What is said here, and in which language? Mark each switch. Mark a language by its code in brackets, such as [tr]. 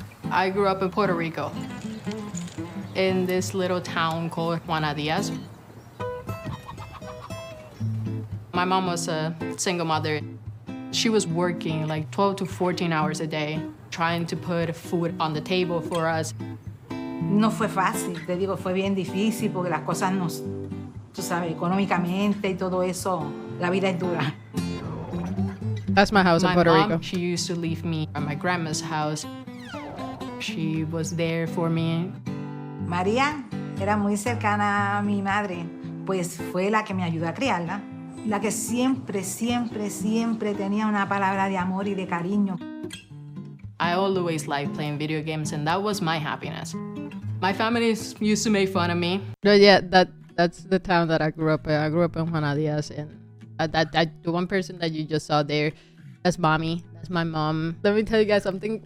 [en] I grew up in Puerto Rico, in this little town called Juana Diaz. My mom was a single mother. She was working like 12 to 14 hours a day, trying to put food on the table for us. [es] No fue fácil, te digo, fue bien difícil porque las cosas nos, tú sabes, económicamente y todo eso, la vida es dura. [en] That's my house in Puerto My mom, Rico. she used to leave me at my grandma's house. She was there for me. [es] María era muy cercana a mi madre, pues fue la que me ayudó a criarla, la que siempre, siempre, siempre tenía una palabra de amor y de cariño. [en] I always liked playing video games, and that was my happiness. My family used to make fun of me. But yeah, that's the town that I grew up in. I grew up in Juana Diaz, and the one person that you just saw there, that's mommy. That's my mom. Let me tell you guys something.